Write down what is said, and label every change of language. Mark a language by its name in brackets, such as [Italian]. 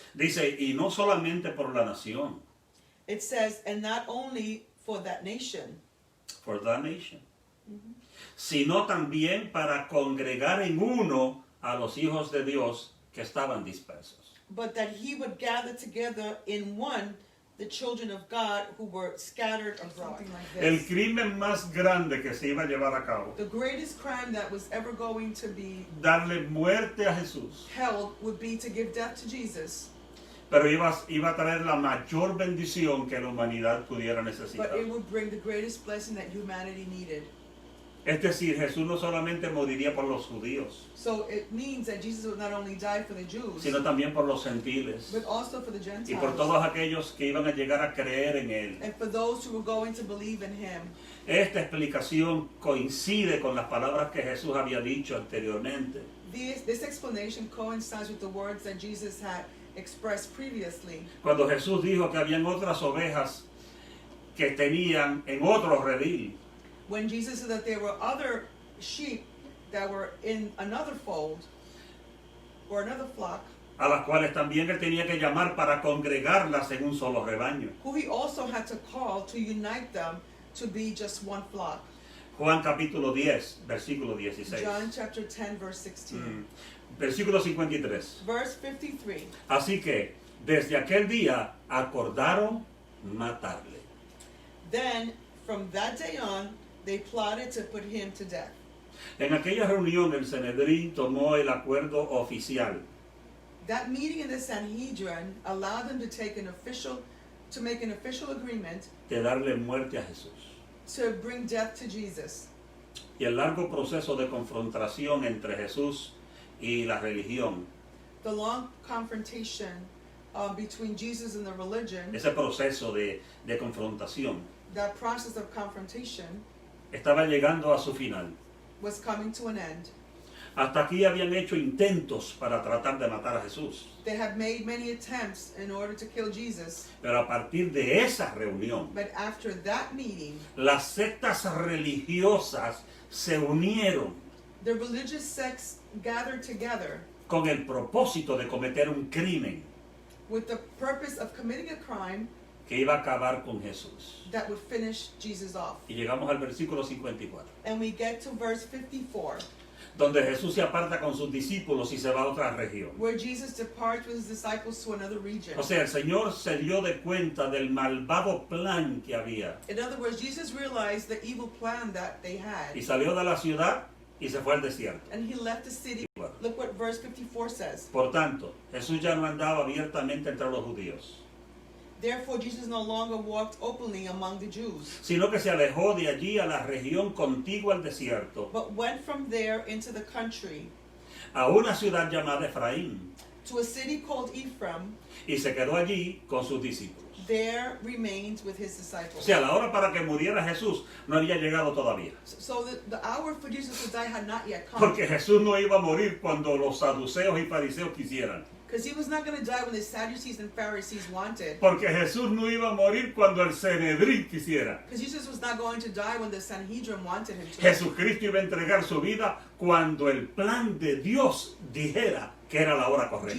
[Spanish] Dice, y no solamente por la nación, [English] It says, and not only for that nation, for the nation, [Spanish] sino también para congregar en uno a los hijos de Dios que estaban dispersos. [English] but that he would gather together in one the children of God who were scattered abroad. Something like [Spanish] El [English] this. [Spanish] crimen más grande que se iba a llevar a cabo, [English] The greatest crime that was ever going to be [Spanish] darle muerte a Jesús, [English] held would be to give death to Jesus, [Spanish] pero iba a traer la mayor bendición que la humanidad pudiera [English] but [Spanish] necesitar. [English] it would bring the greatest blessing that humanity needed. [Spanish] Es decir, Jesús no solamente moriría por los judíos, [English] So it means that Jesus would not only die for the Jews, [Spanish] sino también por los gentiles [English] but also for the [Spanish] y por [English] Gentiles, [Spanish] todos aquellos que iban a llegar a creer en Él. [English] and for those who were going to believe in him. [Spanish] Esta explicación coincide con las palabras que Jesús había dicho anteriormente. [English] This explanation coincides with the words that Jesus had expressed previously. [Spanish] Cuando Jesús dijo que habían otras ovejas que tenían en otro redil, [English] When Jesus said that there were other sheep that were in another fold or another flock, [Spanish] a las cuales también Él tenía que llamar para congregarlas en un solo rebaño. [English] who he also had to call to unite them to be just one flock. [Spanish] Juan capítulo 10, versículo 16. [English] John chapter 10 verse 16. [Spanish] Versículo 53. [English] Verse 53. [Spanish] Así que desde aquel día acordaron matarle. [English] Then from that day on they plotted to put him to death. [Spanish] En aquella reunión el Sanedrín tomó el acuerdo oficial [English] That meeting in the Sanhedrin allowed them to make an official agreement [Spanish] de darle muerte a Jesús. [English] to bring death to Jesus. [Spanish] Y el largo proceso de confrontación entre Jesús y la religión, [English] The long confrontation between Jesus and the religion, [Spanish] ese proceso de confrontación, [English] that process of confrontation [Spanish] estaba llegando a su final. [English] was coming to an end. [Spanish] Hasta aquí habían hecho intentos para tratar de matar a Jesús. [English] They had made many attempts in order to kill Jesus, [Spanish] Pero a partir de esa reunión, [English] but after that meeting, [Spanish] las sectas religiosas se unieron [English] the religious sects gathered together [Spanish] con el propósito de cometer un crimen [English] with the purpose of committing a crime [Spanish] que iba a acabar con Jesús. [English] that would finish Jesus off. [Spanish] Y llegamos al versículo 54, [English] And we get to verse 54, [Spanish] donde Jesús se aparta con sus discípulos y se va a otra región. [English] where Jesus departs with his disciples to another region. [Spanish] O sea, el Señor se dio de cuenta del malvado plan que había [English] In other words, Jesus realized the evil plan that they had, [Spanish] y salió de la ciudad y se fue al desierto. [English] and he left the city. Look what verse 54 says. [Spanish] Por tanto, Jesús ya no andaba abiertamente entre los judíos, [English] Therefore, Jesus no longer walked openly among the Jews, [Spanish] sino que se alejó de allí a la región contigua al desierto, [English] but went from there into the country [Spanish] a una ciudad llamada Efraín, [English] to a city called Ephraim. [Spanish] y se quedó allí con sus discípulos. [English] There remained with his [Spanish] O [English] disciples. [Spanish] sea, la hora para que muriera Jesús no había llegado todavía. [English] So the hour for Jesus to die had not yet come, [Spanish] Porque Jesús no iba a morir cuando los saduceos y fariseos quisieran. [English] because he was not going to die when the Sadducees and Pharisees wanted, [Spanish] Porque Jesús no iba a morir cuando el Sanedrín quisiera. [English] because Jesus was not going to die when the Sanhedrin wanted him to. [Spanish] Jesucristo iba a entregar su vida cuando el plan de Dios dijera que era la hora correcta.